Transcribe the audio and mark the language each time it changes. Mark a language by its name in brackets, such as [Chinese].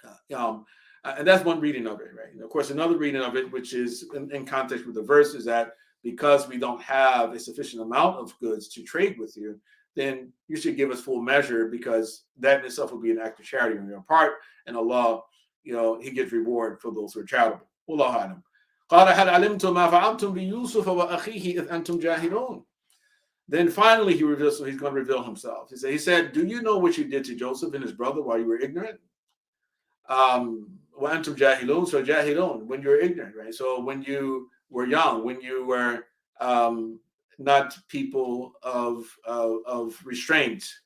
[English] And that's one reading of it, right? And of course, another reading of it, which is in context with the verse, is that because we don't have a sufficient amount of goods to trade with you, then you should give us full measure, because that in itself will be an act of charity on your part, and Allah, He gives reward for those who are charitable. Wallahu a'lam. [Arabic] قال هل علمتم ما فعلتم بيوسف وأخيه إذ أنتم جاهلون. [English] Then finally he reveals, so he's going to reveal himself. He said, do you know what you did to Joseph and his brother while you were ignorant? [Arabic] وأنتم جاهلون, [English] so jahilun, when you were ignorant, right? So when you were young, when you were not people of restraint.